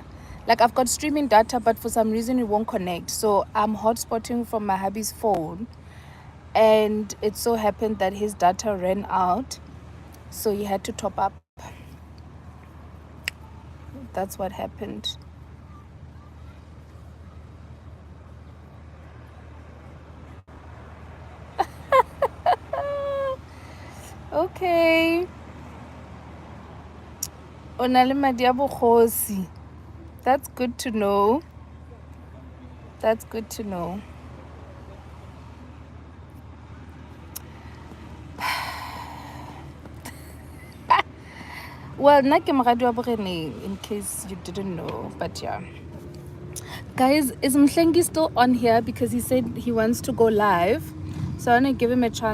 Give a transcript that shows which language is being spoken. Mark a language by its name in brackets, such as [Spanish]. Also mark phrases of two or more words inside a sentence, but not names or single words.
[English] Like, I've got streaming data, but for some reason it won't connect. So I'm hotspotting from my hubby's phone, and it so happened that his data ran out, so he had to top up. That's what happened. Okay. [Tswana] Onale madi a bokgosi. [English] That's good to know. That's good to know. Well, [Tswana] nna ke moradi wa Boreneng, [English] in case you didn't know, but yeah. Guys, is Mhlengi still on here? Because he said he wants to go live. So I want to give him a chance.